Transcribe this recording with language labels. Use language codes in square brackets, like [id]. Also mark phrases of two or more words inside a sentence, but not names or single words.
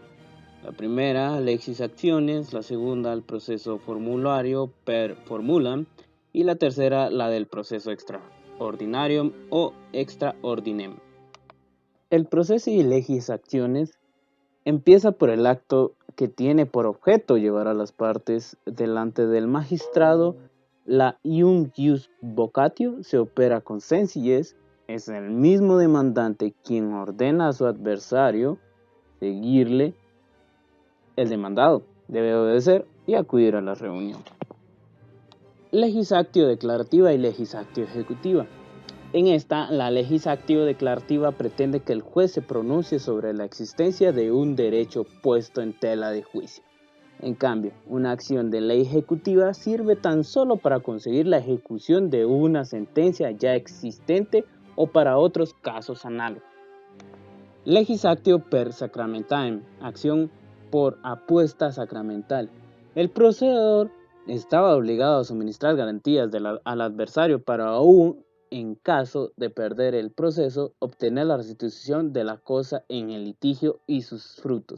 [es] La primera, [la] legis actiones, [es] la segunda, el proceso formulario [la] per formulam, [es] y la tercera, la del proceso extraordinarium o [la] extra ordinem. [es] El proceso de [la] legis actiones [es] empieza por el acto que tiene por objeto llevar a las partes delante del magistrado. La [la] ium ius vocatio [es] se opera con sencillez. Es el mismo demandante quien ordena a su adversario seguirle. El demandado debe obedecer y acudir a la reunión. [la] Legis actio declarativa y legis actio ejecutiva. [es] En esta, la [la] legis actio declarativa [es] pretende que el juez se pronuncie sobre la existencia de un derecho puesto en tela de juicio. En cambio, una acción de ley ejecutiva sirve tan solo para conseguir la ejecución de una sentencia ya existente o para otros casos análogos. [la] Legis actio per sacramentam, [es] acción por apuesta sacramental. El procededor estaba obligado a suministrar garantías al adversario para aún, en caso de perder el proceso, obtener la restitución de la cosa en el litigio y sus frutos.